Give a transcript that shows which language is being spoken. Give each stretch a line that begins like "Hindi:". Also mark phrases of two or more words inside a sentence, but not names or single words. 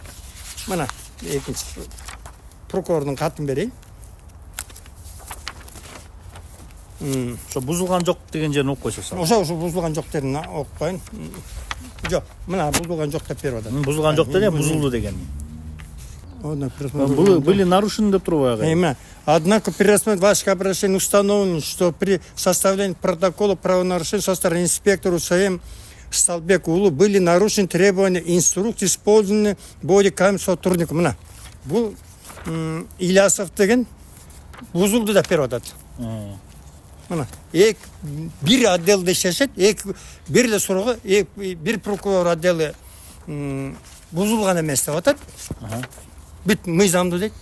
Kyrgyz: Мына экинчи прокурордун катын берейин. Ошо бузулган жок деген жерин окуп койсоң. Ошо бузулган жок дерин окуп коюн. Жок, мына бузулган жок деп берип атат. Бузулган жок деген бузулду деген.
Russian: Были нарушены
Kyrgyz: деп турбайбы?
Russian: Именно. Однако при рассмотрении ваших обращений установлено, что при составлении протокола правонарушения со стороны инспектора УСМ Сталбек Улу были нарушены требования инструкции, использованные бодикамер сотрудников.
Kyrgyz: Мына. Бул Ильясов деген бузулду деп берип атат. Мына. Бир отделде иштешет, бир эле суроого бир прокурор отделы бузулган эмес деп атат. Бүт мыйзамды дейт.